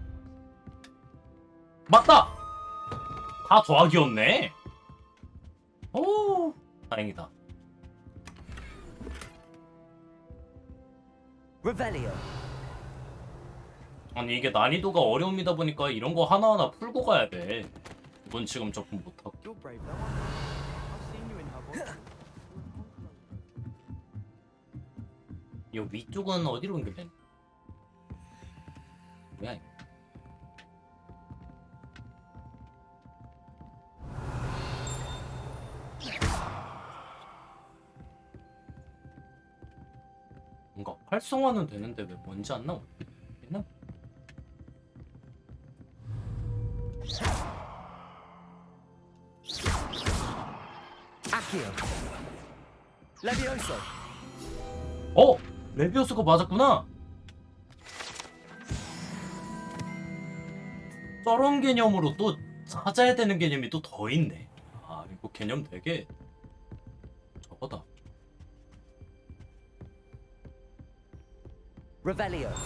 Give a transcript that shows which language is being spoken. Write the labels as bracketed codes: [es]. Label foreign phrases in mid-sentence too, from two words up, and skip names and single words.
[ko] 맞다! 다 더하기였네. 오, 다행이다. Revelio. 아니 이게 난이도가 어려움이다 보니까 이런 거 하나하나 풀고 가야 돼. 이건 지금 조금 못하고. [en] You're brave though, aren't you? I've seen you in her voice. [ko] 이 위쪽은 어디로 연결된? 뭐야 이거? 뭔가 활성화는 되는데 왜 먼지 안 나오나? Accio. Levioso. 어! 레비오스가 맞았구나! 저런 개념으로 또 찾아야 되는 개념이 또 더 있네. 아, 이거 개념 되게 저거다. Revelio.